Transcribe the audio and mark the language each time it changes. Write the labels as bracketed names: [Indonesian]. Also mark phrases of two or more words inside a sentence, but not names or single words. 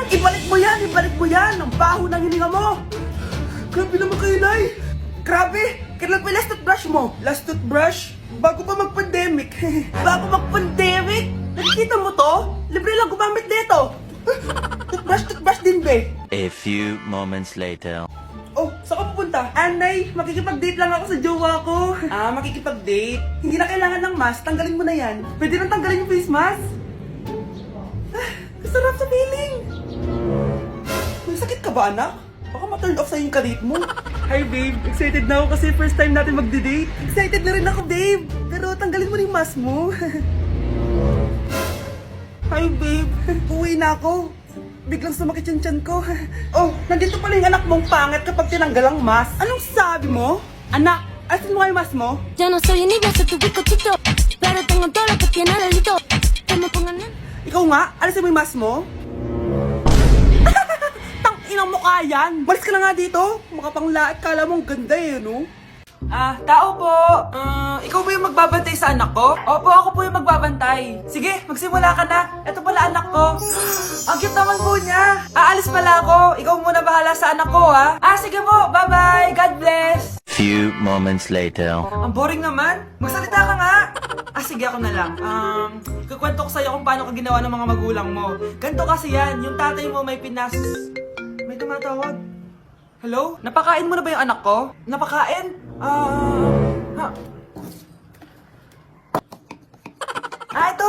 [Filipino] Ibalik mo yan. Ang baho ng hininga mo. Grabe naman kayo, Nay. Grabe. Kailan pa yung [English] last toothbrush [Filipino] mo? [English] Last toothbrush? [Filipino] Bago pa mag-pandemic. Bago mag-pandemic? Nakikita mo to? Libre lang gumamit dito. Toothbrush din, be. [English] A few moments later. [Filipino] Saan ka pupunta? Nay, makikipag-date lang ako sa jowa ko. Makikipag-date? Hindi na kailangan ng mask. Tanggalin mo na yan. Pwede nang tanggalin yung [English] face mask. [Filipino] Sarap sa feeling! May sakit ka ba, anak? Baka ma-turn off sa'yo yung karit mo. [English] Hi, babe. [Filipino] Excited na ako kasi [English] first time [Filipino] natin magde-date. Excited na rin ako, babe. Pero tanggalin mo rin yung mask mo. [English] Hi, babe. [Filipino] Uwi na ako. Biglang sumakit yung tiyan ko. Nandito pala yung anak mong pangit kapag tinanggal ang mask. Anong sabi mo? Anak, asin mo nga yung mask mo? [Spanish] Yo no soy niña, soy tu bizcochito, pero tengo todo lo que tiene delito. Que me pongan en... [Filipino] Ikaw nga, alisin mo yung mask mo. Tang-inang mukha yan. Malis ka na nga dito. Makapanglaat, kala mong ganda no? Tao po. Ikaw ba yung magbabantay sa anak ko? Opo, ako po yung magbabantay. Sige, magsimula ka na. Ito pala anak ko. Ang cute naman po niya. Aalis pala ako. Ikaw muna bahala sa anak ko, sige po. [English] Bye-bye. God bless. Few moments later. [Filipino] Ang boring naman. Magsalita ka nga. Sige, ako na lang. Kukwento ko sa'yo kung paano ka ginawa ng mga magulang mo. Ganto kasi yan. Yung tatay mo may pinas... May tumatawag. Hello? Napakain mo na ba yung anak ko? Napakain? Ito.